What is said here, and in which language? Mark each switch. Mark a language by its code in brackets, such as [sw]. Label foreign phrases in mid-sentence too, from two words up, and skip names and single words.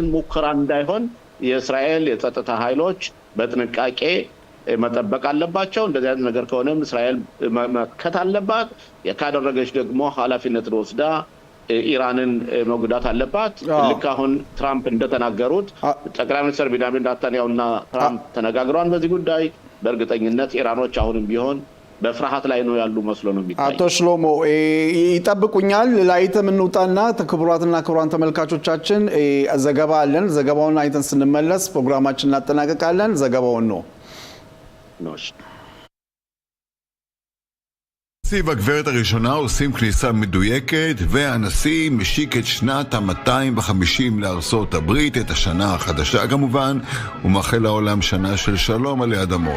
[am] ሙከራ እንዳይሆን የእስራኤል የጸጥታ ኃይሎች በጥንቃቄ መጠበቅ አለባቸው። እንደዚህ አይነት ነገር ከሆነም እስራኤል መከት አለባት። ካደረገች ደግሞ ኃላፊነትን ወስዳ ኢራንን መጉዳት አለባት። ልክ አሁን ትራምፕ እንደተናገሩት ጠቅላይ ሚኒስትር ቤንያሚን ኔታንያሁና ትራምፕ ተነጋግረዋል በዚህ ጉዳይ። በእርግጠኝነት ኢራኖች አሁንም ቢሆን በፍርሃት ላይ ነው ያሉ መስሎ ነው የሚታየው። አቶ ሽሎሞ ይጠብቁኛል። ላይተም እንውጣና ክቡራትና ክቡራን ተመልካቾቻችን ዘገባ አለን። ዘገባውን አይተን ስንመለስ ፕሮግራማችን እናጠናቀቃለን። ዘገባውን ነው [he] הנשיא והגברת הראשונה עושים כניסה מדויקת, והנשיא משיק את שנת ה-250 לארצות הברית, את השנה החדשה כמובן, ומאחל לעולם שנה של שלום עלי אדמות.